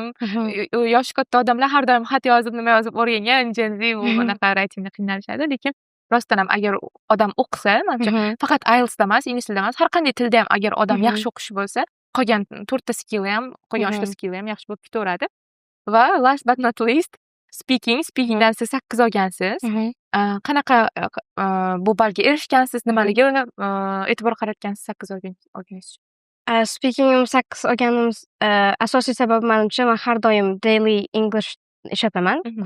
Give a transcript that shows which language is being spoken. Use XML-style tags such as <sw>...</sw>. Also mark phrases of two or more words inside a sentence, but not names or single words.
<uz>Yoshi katta odamlar har doim xat yozib, nima yozib o'rgangan. Gen Z u bunaqa writingda qiynalishadi. Lekin rostdan ham agar odam o'qisa, menimcha faqat IELTSda emas, ingliz tilida emas, har qanday tilda ham agar odam yaxshi o'qishi bo'lsa, qolgan 4 ta skill'i ham, qolgan 3 ta skill'i ham yaxshi bo'lib ketaveradi. Va</uz> <en>last but not least</en> <uz>speakingdan siz 8 olgansiz. Qanaqa bu ballga erishgansiz, nimaligini e'tibor qaratgansiz 8 olganingiz uchun? Speaking 8 olganimiz asosiy sabab menimcha, men har doim</uz> <en>daily English</en> <uz>ishlataman.</uz>